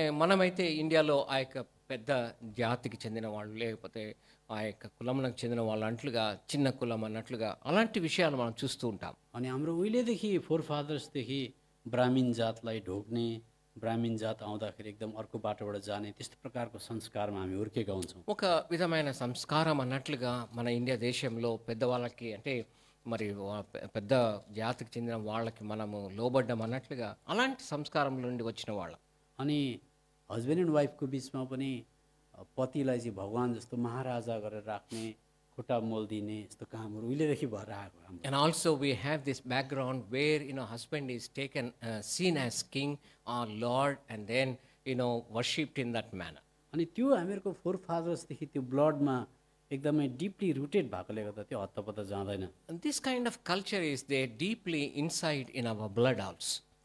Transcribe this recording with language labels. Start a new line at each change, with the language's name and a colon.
Telugu: మనమైతే ఇండియాలో ఆ యొక్క పెద్ద జాతికి చెందిన వాళ్ళు లేకపోతే ఆ యొక్క కులమునకు చెందిన వాళ్ళు అన్నట్లుగా చిన్న కులం అన్నట్లుగా అలాంటి విషయాలు మనం చూస్తూ ఉంటాం.
Nepali: अनि हाम्रो उहिलेदेखि फोर फादर्सदेखि ब्राह्मीण जातलाई ढोक्ने ब्राह्मीण जात आउँदाखेरि एकदम अर्को बाटोबाट जाने त्यस्तो प्रकारको संस्कारमा हामी हुर्केका हुन्छौँ.
Telugu: ఒక విధమైన సంస్కారం అన్నట్లుగా మన ఇండియా దేశంలో పెద్దవాళ్ళకి అంటే మరి పెద్ద జాతికి చెందిన వాళ్ళకి మనము లోబడ్డం అన్నట్లుగా అలాంటి సంస్కారం నుండి వచ్చిన వాళ్ళం.
Nepali: अनि हस्बेन्ड एन्ड वाइफको बिचमा पनि पतिलाई चाहिँ भगवान जस्तो महाराजा गरेर राख्ने खुट्टा मोल दिने यस्तो कामहरू उहिलेदेखि भएर आएको हाम्रो.
English: And also we have this background where husband is taken seen as king or lord and then worshipped in that manner.
Nepali: अनि त्यो हामीहरूको फोर फादर्सदेखि त्यो ब्लडमा एकदमै डिपली रुटेड भएकोले गर्दा त्यो हत्तपत्त जाँदैन.
English: And this kind of culture is there deeply inside in our blood also.